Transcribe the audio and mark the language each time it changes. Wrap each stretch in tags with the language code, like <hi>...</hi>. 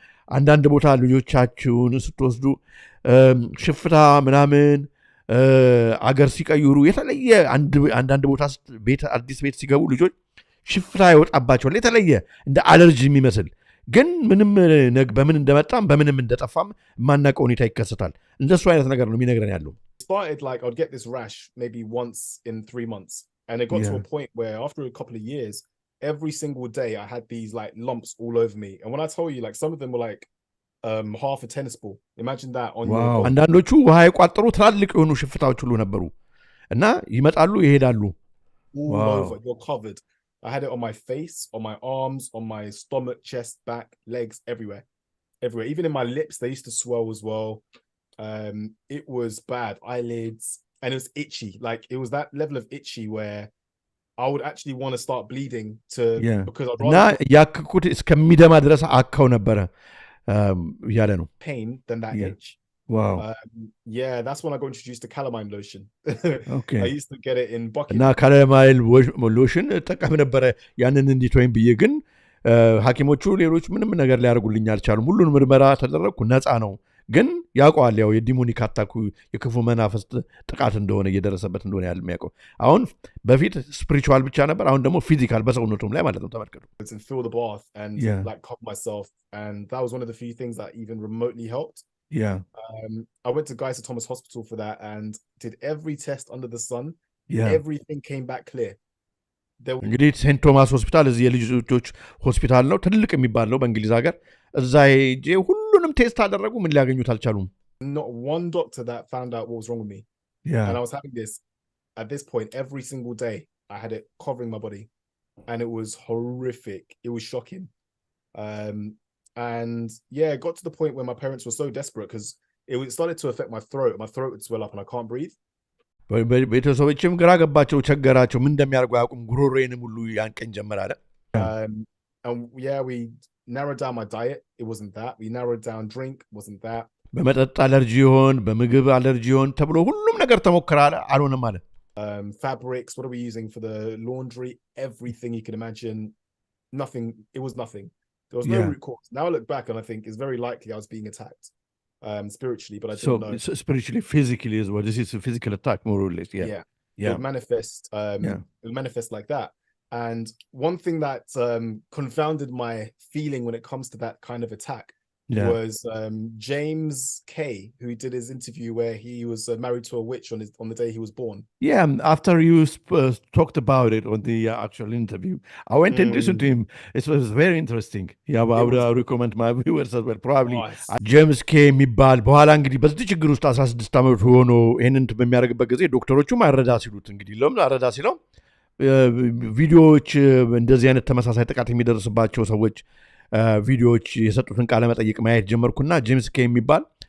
<am>አንዳንድ ቦታ ልጆቻችሁን ስትወስዱ ሽፍታ ምናምን አገር ሲቀይሩ የተለየ አንዳንድ ቦታ አዲስ ቤት ሲገቡ ልጆች ሽፍታ ይወጣባቸዋል። የተለየ እንደ አለርጂ የሚመስል ግን ምንም በምን እንደመጣም በምንም እንደጠፋም ማናውቀው ሁኔታ ይከሰታል። እንደሱ አይነት ነገር ነው የሚነግረን ያለው።</am> <en>Started like I'd get this rash maybe once in 3 months, and it got to a point where after a couple of years, every single day I had these like lumps all over me. And when I tell you, like some of them were like half a tennis ball. Imagine that on your body.</en> <am>አንዳንዶቹ ውሃ የቋጠሩ ትላልቅ የሆኑ ሽፍታዎች ሁሉ ነበሩ እና ይመጣሉ ይሄዳሉ።</am> <en>All over, you're covered. I had it on my face, on my arms, on my stomach, chest, back, legs, everywhere. Even in my lips, they used to swell as well. It was bad. Eyelids, and it was itchy. Like it was that level of itchy where I would actually want to start bleeding because I'd rather</en> <am>ያክኩት እስከሚደማ ድረስ አካው ነበረ ያለ ነው</am> <en>pain than that itch. Wow. Yeah, that's when I got introduced to calamine lotion. Okay. I used to get it in buckets.</en> <am>እና calamine lotion ጠቀም ነበረ ያንን እንዲተወኝ ብዬ ግን ሐኪሞቹ ሌሎች ምንም ነገር ሊያደርጉልኝ አልቻሉም። ሁሉን ምርመራ ተደረግኩ፣ ነፃ ነው። ግን ያውቀዋል ያው የዲሞኒክ አታኩ የክፉ መናፍስት ጥቃት እንደሆነ እየደረሰበት እንደሆነ ያለ የሚያውቀው። አሁን በፊት ስፒሪቹዋል ብቻ ነበር፣ አሁን ደግሞ ፊዚካል በሰውነቱም ላይ ማለት ነው። ተመልከቱ።</am> <en>And fill the bath and like cover myself, and that was one of the few things that even remotely helped. I went to Guy's Thomas Hospital for that and did every test under the sun. Everything came back clear.</en> <am>እንግዲህ ሴንት ቶማስ ሆስፒታል እዚህ የልጆች ሆስፒታል ነው፣ ትልቅ የሚባል ነው በእንግሊዝ ሀገር። እዛ ሄጄ ሁሉንም ቴስት አደረጉ፣ ምን ሊያገኙት አልቻሉም።</am> <en>Not one doctor that found out what was wrong with me. And I was having this at this point every single day. I had it covering my body and it was horrific. It was shocking. And yeah, it got to the point where my parents were so desperate because it started to affect my throat. My throat would swell up and I can't breathe.</en> <am>ቤተሰቦችም ግራ ገባቸው፣ ቸገራቸው። ምን እንደሚያደርጉ አያውቁም። ጉሮሮዬንም ሁሉ ያንቀኝ ጀመር አለ።</am> <en>And yeah, we narrowed down my diet. It wasn't that. We narrowed down drink. Wasn't that.</en> <am>በመጠጥ አለርጂ ይሆን በምግብ አለርጂ ይሆን ተብሎ ሁሉም ነገር ተሞከረ አለ፣ አልሆነም አለ።</am> <en>Fabrics, what are we using for the laundry? Everything you can imagine. Nothing. It was nothing. There was no root cause. Now I look back and I think it's very likely I was being attacked. spiritually, but I didn't know. So spiritually, physically as well. This is a physical attack, more or less. Yeah. It would manifest. It would manifest like that. And one thing that confounded my feeling when it comes to that kind of attack was James K, who did his interview where he was married to a witch on the day he was born. Yeah, after you talked about it on the actual interview, I went and listened to him. It was very interesting. Yeah, I would recommend my viewers as well.</en> <am>Probably James K የሚባል በኋላ እንግዲህ በዚህ ችግር ውስጥ 16 ዓመት ሆኖ ይሄንን በሚያደርግበት ጊዜ ዶክተሮቹም አረዳ ሲሉት እንግዲህ ለምን አረዳ ሲለው ቪዲዮዎች እንደዚህ አይነት ተመሳሳይ ጥቃት የሚደርስባቸው ሰዎች ቪዲዮዎች የሰጡትን ቃለ መጠይቅ ማየት ጀመርኩና ጄምስ ኬ የሚባል</am>